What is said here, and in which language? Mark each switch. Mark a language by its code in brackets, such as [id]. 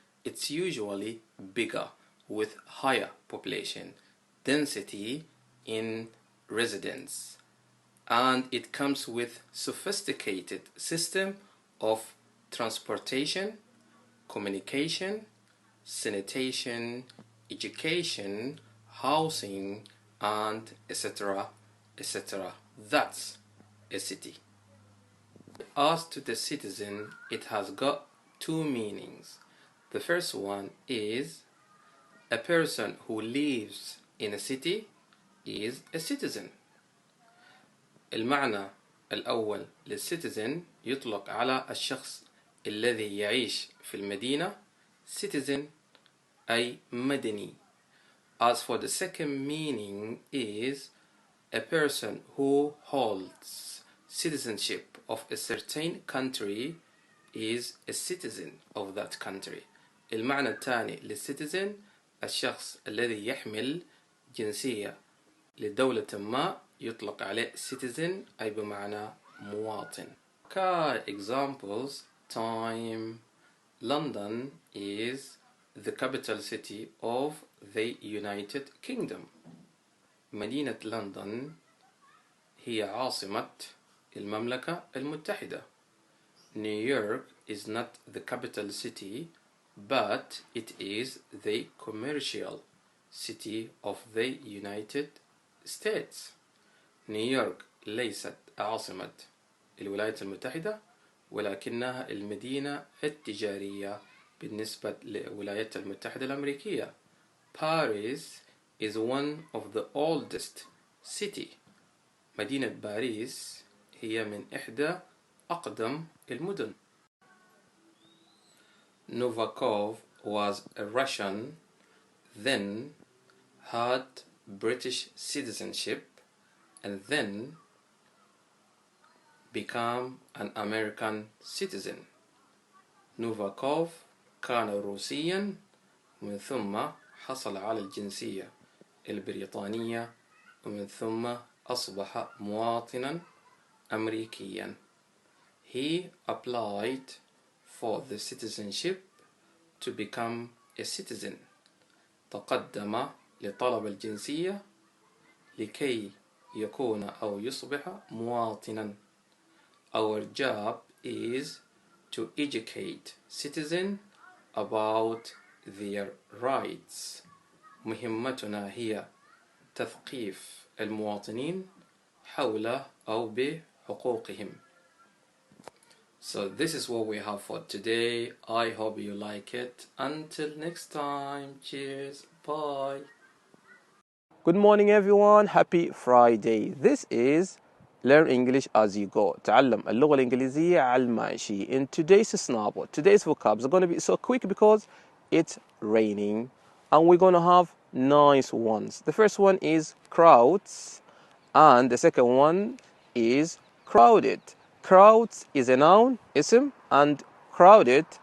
[en] It's usually bigger with higher population density in residents, and it comes with sophisticated system of transportation, communication, sanitation, education, housing, and etc. etc. That's a city. As to the citizen, it has got two meanings. The first one is a person who lives in a city is a citizen. [ar] المعنى الأول للcitizen يطلق على الشخص الذي يعيش في المدينة. Citizen أي مدني. [en] As for the second meaning is a person who holds citizenship of a certain country is a citizen of that country. [ar] المعنى الثاني للcitizen الشخص الذي يحمل جنسية لدولة ما يطلق عليه citizen أي بمعنى مواطن. [en] Examples: time. London is the capital city of the United Kingdom. [ar] مدينة لندن هي عاصمة المملكة المتحدة. [en] New York is not the capital city, but it is the commercial city of the United States. [ar] نيويورك ليست عاصمة الولايات المتحدة، ولكنها المدينة التجارية بالنسبة للولايات المتحدة الأمريكية. [en] Paris is one of the oldest city. [ar] مدينة باريس هي من إحدى أقدم المدن. [en] Novakov was a Russian, then had British citizenship, and then became an American citizen. [ar] نوفاكوف كان روسيا ومن ثم حصل على الجنسية البريطانية ومن ثم أصبح مواطنا أمريكيا. [en] He applied for the citizenship to become a citizen. [ar] تقدم لطلب الجنسية لكي يكون أو يصبح مواطنا. [en] Our job is to educate citizens about their rights. [ar] مهمتنا هي تثقيف المواطنين حول أو بحقوقهم. [en] So this is what we have for today. I hope you like it. Until next time, cheers, bye. Good morning everyone, happy Friday. This is Learn English as you go. [ar] تعلم اللغة الإنجليزية على الماشي. [en] In today's snap, today's vocabs are going to be so quick because it's raining and we're going to have nice ones. The first one is crowds and the second one is crowded. Crowds is a noun, [ar] اسم, [en] and crowded